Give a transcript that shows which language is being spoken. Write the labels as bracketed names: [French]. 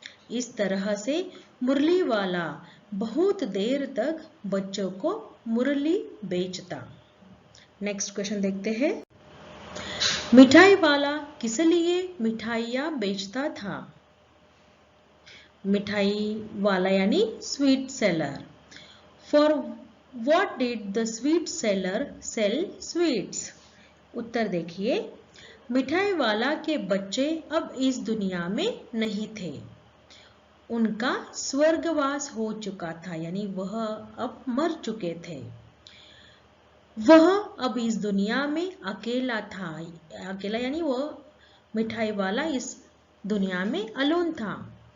[Hindi] इस तरह से मुरली वाला बहुत देर तक बच्चों को मुरली बेचता। नेक्स्ट क्वेश्चन देखते हैं। मिठाई वाला किस लिए मिठाइयाँ बेचता था। मिठाई वाला यानी sweet seller. For [English] What did the sweet seller sell sweets? [Hindi] उत्तर देखिए, मिठाई वाला के बच्चे अब इस दुनिया में नहीं थे। उनका स्वर्गवास हो चुका था, यानी वह अब मर चुके थे। वह अब इस दुनिया में अकेला था। अकेला यानी वह मिठाई वाला इस दुनिया में अलोन था।